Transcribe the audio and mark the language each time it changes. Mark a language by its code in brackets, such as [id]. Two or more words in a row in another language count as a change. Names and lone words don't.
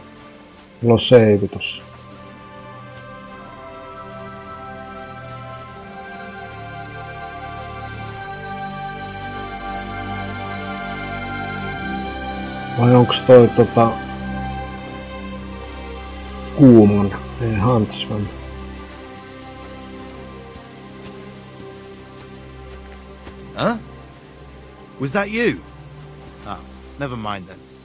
[fi] Mulla on save tossa. Vai onks toi kuuman? Ei Huntsman. Huh? [en] Was that you? Oh, never mind then.